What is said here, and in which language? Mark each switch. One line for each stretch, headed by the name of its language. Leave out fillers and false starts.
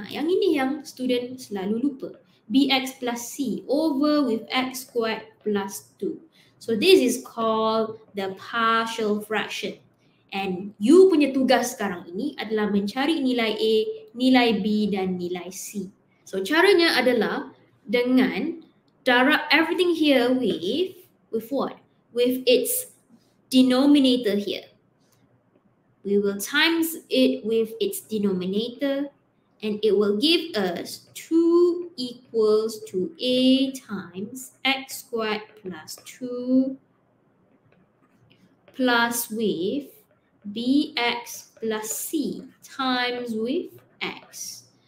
Malay: Yang ini yang student selalu lupa.
English: Bx plus c over with x squared plus 2. So this is called the partial fraction. And you
Malay: punya tugas sekarang ini adalah mencari nilai A, nilai B, dan nilai C. So caranya adalah dengan darab
English: everything here with what? With its denominator here. We will times it with its denominator, and it will give us 2 equals to a times x squared plus 2 plus with bx plus c times with x.